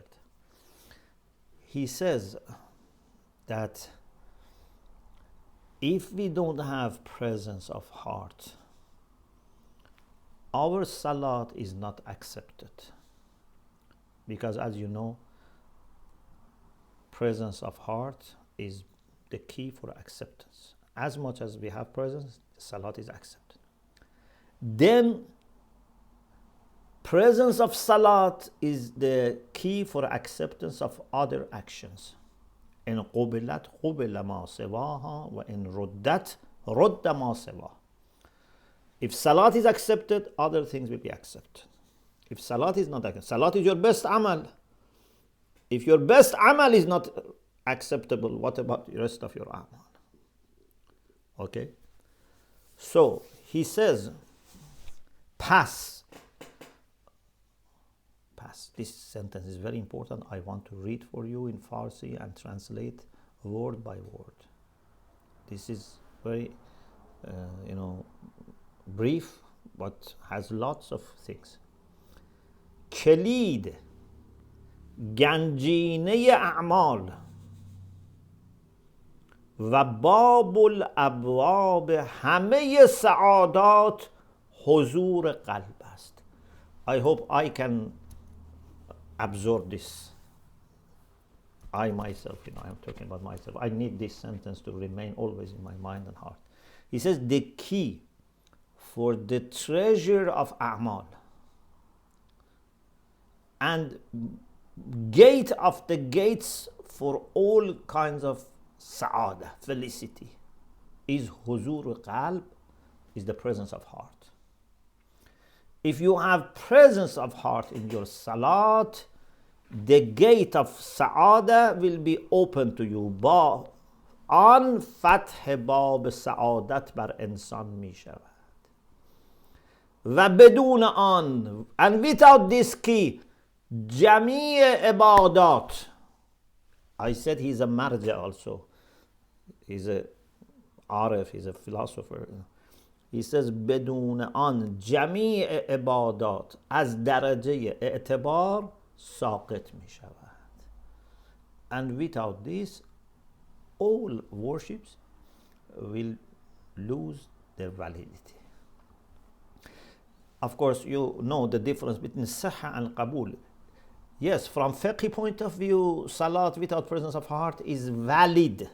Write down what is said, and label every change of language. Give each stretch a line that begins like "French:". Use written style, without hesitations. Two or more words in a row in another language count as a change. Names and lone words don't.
English: He says that if we don't have presence of heart, our salat is not accepted, because as you know, presence of heart is the key for acceptance. As much as we have presence, the salat is accepted. Then presence of salat is the key for acceptance of other actions.
Arabic: إن قبلت قبل ما سواها وإن ردت رد ما سواها.
English: If salat is accepted, other things will be accepted. If salat is not accepted, salat is your best amal. If your best amal is not acceptable, what about the rest of your amal? Okay? So, he says, pass. This sentence is very important. I want to read for you in Farsi and translate word by word. This is very, brief, but has lots of things.
Persian: کلید گنجینه اعمال و باب الابواب همه سعادات حضور قلب است.
English: I hope I can absorb this. I myself, I'm talking about myself. I need this sentence to remain always in my mind and heart. He says the key for the treasure of a'mal and gate of the gates for all kinds of sa'ada, felicity, is
Persian: حضور قلب,
English: is the presence of heart. If you have presence of heart in your salat, the gate of sa'ada will be open to you.
Persian: آن فتح باب سعادت بر انسان می شود و بدون آن,
English: and without this key,
Persian: جمیع عبادات.
English: I said he's a marja also. He's a arif, he's a philosopher. He says
Persian: بدون آن جمیع عبادات از درجه اعتبار ساقط می شود.
English: And without this, all worships will lose their validity. Of course, you know the difference between Sahha and Qabul. Yes, from fiqh point of view, salat without presence of heart is valid.